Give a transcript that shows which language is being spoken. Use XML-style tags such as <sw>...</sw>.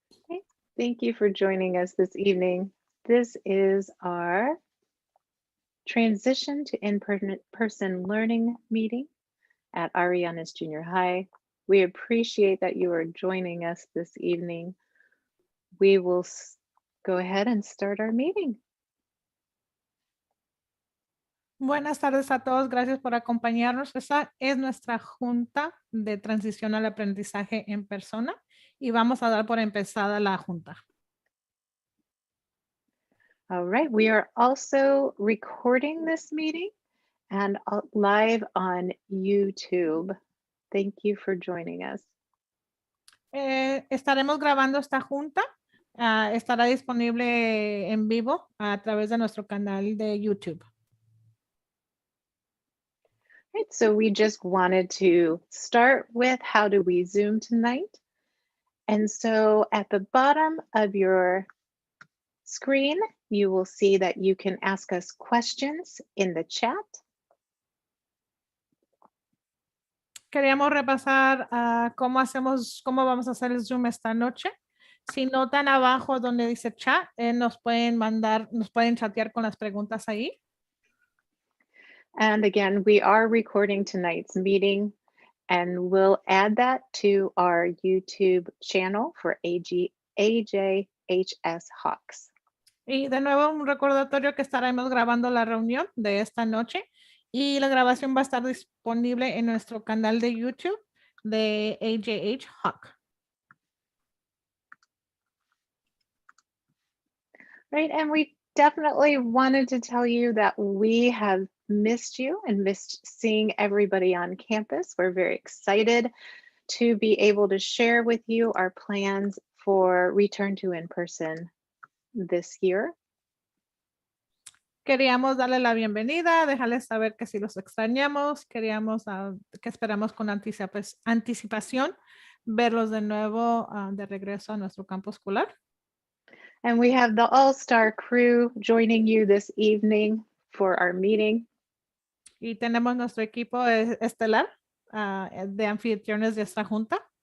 <en>Okay, thank you for joining us this evening. This is our transition to in-person learning meeting at Ariana's Junior High. We appreciate that you are joining us this evening. We will go ahead and start our meeting.</en> <es>Buenas tardes a todos. Gracias por acompañarnos. Esta es nuestra junta de transición al aprendizaje en persona y vamos a dar por empezada la junta.</es> <en>All right, we are also recording this meeting and live on YouTube. Thank you for joining us.</en> <es>Estaremos grabando esta junta. Estará disponible en vivo a través de nuestro canal de YouTube.</es> <en>Right, so we just wanted to start with how do we Zoom tonight? And so at the bottom of your screen, you will see that you can ask us questions in the chat.</en> <es>Queríamos repasar cómo vamos a hacer el Zoom esta noche. Si notan abajo donde dice chat, nos pueden chatear con las preguntas ahí.</es> <en>And again, we are recording tonight's meeting and we'll add that to our YouTube channel for AJH Hawks.</en> <es>Y de nuevo un recordatorio que estaremos grabando la reunión de esta noche y la grabación va a estar disponible en nuestro canal de YouTube de AJH Hawk.</es> <en>Right, and we definitely wanted to tell you that we have missed you and missed seeing everybody on campus. We're very excited to be able to share with you our plans for return to in-person this year.</en> <es>Queríamos darle la bienvenida, dejarles saber que si los extrañamos, que esperamos con anticipación verlos de nuevo de regreso a nuestro campo escolar.</es> <en>And we have the all-star crew joining you this evening for our meeting.</en> <es>Y tenemos nuestro equipo estelar de anfitriones de esta junta.</es>